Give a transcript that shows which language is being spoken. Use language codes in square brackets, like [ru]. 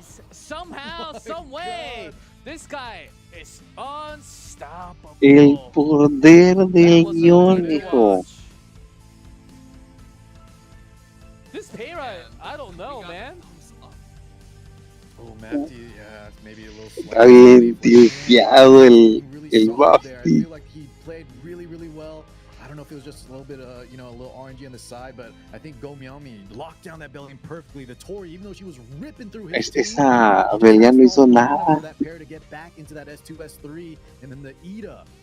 [en] Somehow, some way, this guy is unstoppable. [es] El poder del guión, hijo. [en] This Payra, I don't know, man. Oh, Mafty, yeah, maybe a little slow. [es] Está bien tilteado el Mafty. [en] I feel like he played really, really well. I don't know if it was just a little bit, you know, a little RNG on the side, but I think Gomyongmi locked down that Bellion perfectly. The Tori, even though she was ripping through his [es] Esa Belia no hizo nada. [en] that pair to get back into that S2, S3, and then the Ida.